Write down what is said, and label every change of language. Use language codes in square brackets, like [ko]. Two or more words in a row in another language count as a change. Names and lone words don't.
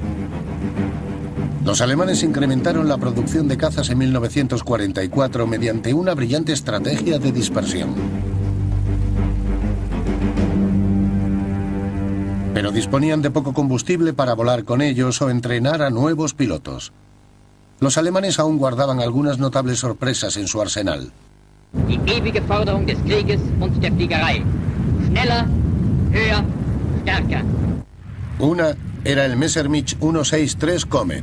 [es] Los alemanes incrementaron la producción de cazas en 1944 mediante una brillante estrategia de dispersión. Pero disponían de poco combustible para volar con ellos o entrenar a nuevos pilotos. Los alemanes aún guardaban algunas notables sorpresas en su arsenal. [de] Die ewige Forderung des Krieges und der Fliegerei. Schneller, höher, stärker. [es] Una era el Messerschmitt 163 Comet.